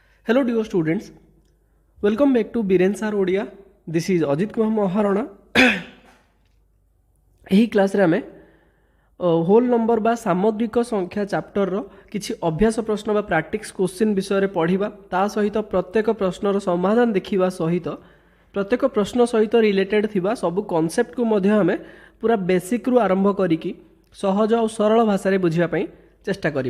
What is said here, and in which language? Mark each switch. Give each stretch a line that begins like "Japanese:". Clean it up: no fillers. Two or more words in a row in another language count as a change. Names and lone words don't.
English: Hello dear students, welcome back to Biren Sir Odia. This is Ajit Kumar Maharana.
Odia: ଏହି କ୍ଲାସ୍ରେ ଆମେ
English: whole number
Odia: ବା ସାମଗ୍ରିକ ସଂଖ୍ୟା ଚାପ୍ଟରର କିଛି ଅଭ୍ୟାସ ପ୍ରଶ୍ନ ବା
English: practice question
Odia: ବିଷୟରେ ପଢ଼ିବା। ତା ସହିତ ପ୍ରତ୍ୟେକ ପ୍ରଶ୍ନର ସମାଧାନ ଦେଖିବା ସହିତ ପ୍ରତ୍ୟେକ ପ୍ରଶ୍ନ ସହିତ ରିଲେଟେଡ୍ ଥିବା ସବୁ କନସେପ୍ଟକୁ ମଧ୍ୟ ଆମେ ପୁରା ବେସିକ୍ରୁ ଆରମ୍ଭ କରିକି ସହଜ ଆଉ ସରଳ ଭାଷାରେ ବୁଝିବା ପାଇଁ ଚେଷ୍ଟା କରିବା।